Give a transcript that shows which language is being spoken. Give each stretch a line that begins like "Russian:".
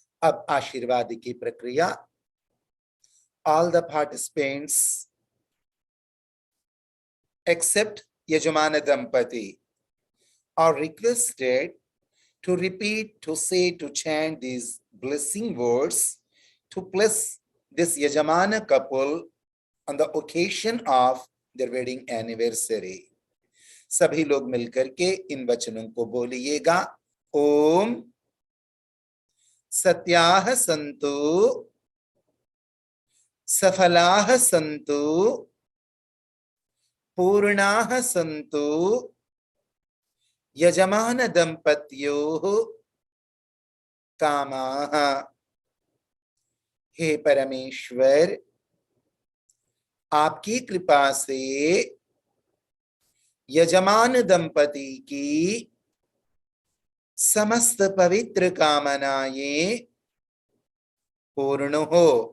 Hindi: अब आशीर्वाद की प्रक्रिया।
English: All the participants except
Hindi: यजमान दंपति
English: are requested to repeat, to say, to chant these blessing words to bless this Yajamana couple on the occasion of their wedding anniversary.
Hindi: सभी लोग मिलकर के इन वचनों को बोलिएगा।
Sanskrit: ओम सत्याः सन्तु सफलाः सन्तु पूर्णाः सन्तु यजमान दंपत्योः कामाः।
Hindi: हे परमेश्वर, आपकी कृपा से यजमान दंपति की समस्त पवित्र कामनाएं पूर्ण हो।